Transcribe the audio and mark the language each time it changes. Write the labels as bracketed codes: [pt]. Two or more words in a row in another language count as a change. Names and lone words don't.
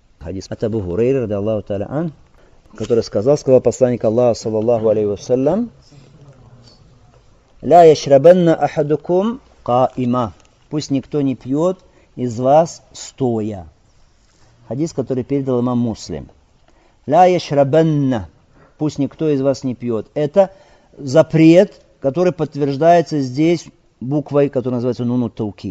[ru] Хадис от Абу Хурейры, [ar] رضي الله تعالى عن, [ru] который сказал посланник Аллаха, [ar] صلى الله عليه وسلم: «لا يشربن أحدكم قائما». [ru] Пусть никто не пьет из вас стоя. Хадис, который передал имам Муслим. [ar] «لا يشربن». [ru] Пусть никто из вас не пьет. Это запрет, который подтверждается здесь буквой, которая называется [ar] نون توكيد.